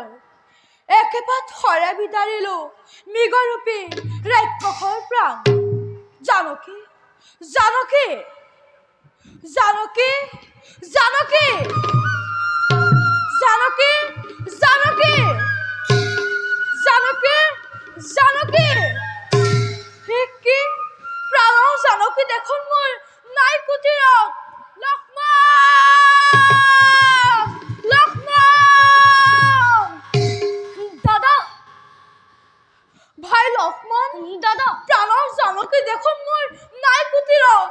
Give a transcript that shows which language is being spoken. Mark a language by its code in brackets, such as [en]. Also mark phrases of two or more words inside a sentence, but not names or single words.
[as] একেপাত হৰে বিদাৰিলো মৃগৰূপী ৰাক্ষসৰ প্ৰাণ। জানকী, জানকী, জানকী, জানকী, জানকী, জানকী, জানকী, জানকী, কি প্ৰাণৰ জানকী দেখোন মোৰ নাই কুটিৰত। লক্ষ্মণ, লক্ষ্মণ, দাদা ভাই লক্ষ্মণ, দাদা প্ৰাণৰ জানকী দেখোন মোৰ নাই কুটিৰত।